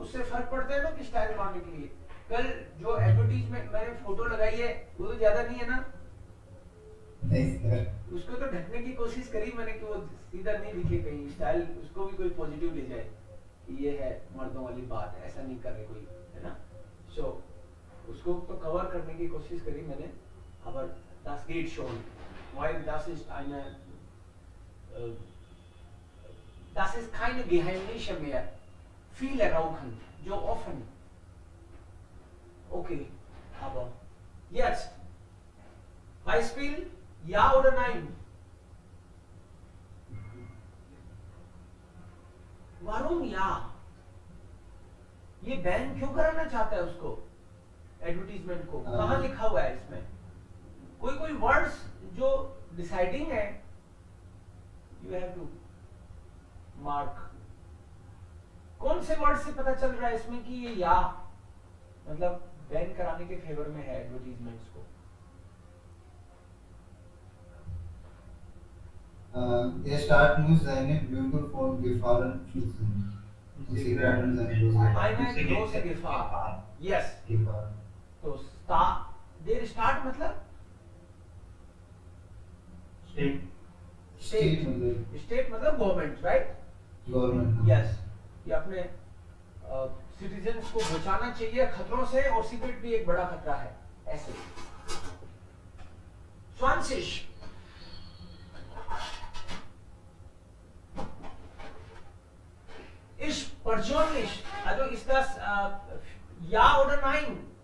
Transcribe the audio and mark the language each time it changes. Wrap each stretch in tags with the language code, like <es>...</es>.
<hi>उससे फर्क पड़ता है ना कि स्टाइल मारने के लिए। कल जो एडवर्टीजमेंट मैंने फोटो लगाई है वो तो ज्यादा नहीं है ना, नहीं सर, उसको तो ढकने की कोशिश करी मैंने कि वो सीधा नहीं दिखे कहीं, स्टाइल उसको भी कोई पॉजिटिव ले जाए कि ये है मर्दों वाली बात है, ऐसा नहीं कर रहे कोई, है ना। सो उसको तो कवर करने की कोशिश करी मैंने।</hi> <de>aber das geht schon, weil das ist eine das ist keine Geheimnisse mehr. Viele rauchen, so offen. Okay, aber jetzt Beispiel, ja oder nein? Warum ja?</de> <hi>ये बैन क्यों कराना चाहता है उसको, एडवर्टीजमेंट को? कहाँ लिखा हुआ है इसमें? कोई वर्ड्स जो डिसाइडिंग है,</hi> <en>You have to mark.</en> <hi>कौन से वर्ड से पता चल रहा है इसमें कि ये या मतलब बैन कराने के फेवर में है एडवर्टीजमेंट्स को? ये start news</hi> <de>seine Bürger vor Gefahren schützen. Zigaretten seine Bürger. Eine große Gefahr. Yes. Gefahr.</de> <hi>तो देर स्टार्ट मतलब स्टेट मतलब गवर्नमेंट, राइट? गवर्नमेंट। यस, ये अपने सिटीजन्स को बचाना चाहिए खतरों से, और सिगरेट भी एक बड़ा खतरा है। ऐसे</hi> <de>20 Ich persönlich, also ist das ja oder nein?</de>